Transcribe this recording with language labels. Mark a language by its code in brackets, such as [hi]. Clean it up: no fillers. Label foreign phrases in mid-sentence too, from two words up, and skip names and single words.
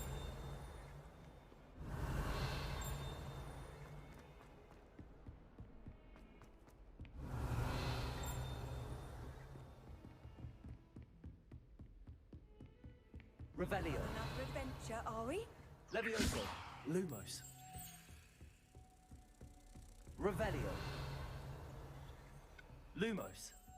[en] Revelio. Another adventure, are we? Levioso. Lumos. Revelio. Lumos.